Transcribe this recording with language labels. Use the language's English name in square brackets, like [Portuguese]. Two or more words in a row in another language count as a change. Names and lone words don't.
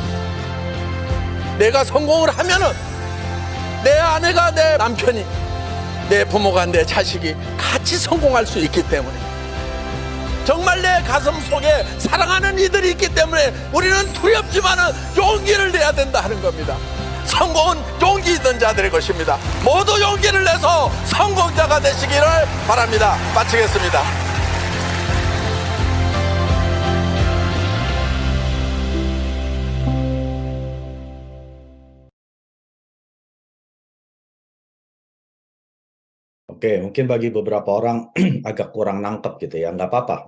[Korean] 내가 성공을 하면은 내 아내가, 내 남편이, 내 부모가, 내 자식이 같이 성공할 수 있기 때문에, 정말 내 가슴 속에 사랑하는 이들이 있기 때문에 우리는 두렵지만은 용기를 내야 된다 하는 겁니다. 성공은 용기 있는 자들의 것입니다. 모두 용기를 내서 성공자가 되시기를 바랍니다. 마치겠습니다. [Indonesian] Oke, mungkin bagi beberapa orang agak kurang nangkep gitu ya, nggak apa-apa.